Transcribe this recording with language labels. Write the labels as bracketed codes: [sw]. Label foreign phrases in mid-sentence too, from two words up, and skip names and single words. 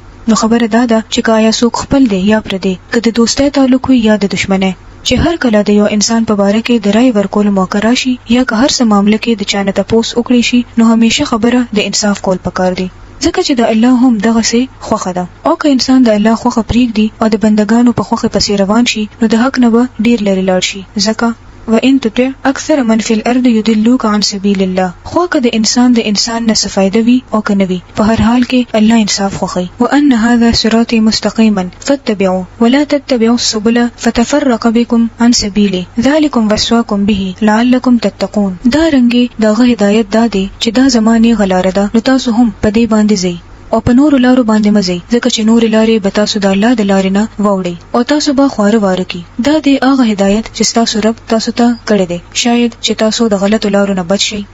[ps] نو خبره دا ده چې کایا څوک خپل دی یا پر دی که د دوستۍ تعلق وي یا د دشمنۍ چې هر کله د یو انسان په باره کې د رائے ورکول موقع راشي یا که هر څه معاملې کې د چانه تپوس وکړي شي نو همیشه خبره د انصاف کول پکار دی ځکه چې د الله هم دغه سي خوخه ده. او که انسان د الله خوخه پریږدي او د بندگانو په خوخه پسې روان شي نو د حق نه به ډیر لري لاړ شي. [ar] ځکه وان تطع اکثر من فی الارض یضلوک عن سبیل الله. [ps] خو که د انسان نه څه فائدہ وي او کنه وي په هر حال کې الله انصاف خوخی. [ar] وان هذا صراطی مستقیما فاتبعوا ولا تتبعوا السبل فتفرق بكم عن سبیله ذلکم وصاکم به لعلکم تتقون. [ps] دا رنګي دغه هدایت دادې چې دا زمانه غلاره ده نو تاسو هم په دې باندې ځئ او په نور لارو باندې مزي ځکه چې نور لارې به تاسو د الله د لارې نه ووړي او تاسو به خواره واره کی. دا د هغه هدایت چې تاسو رب تاسو ته کړی دی شاید چې تاسو د غلطو لارو نه بچ شئ.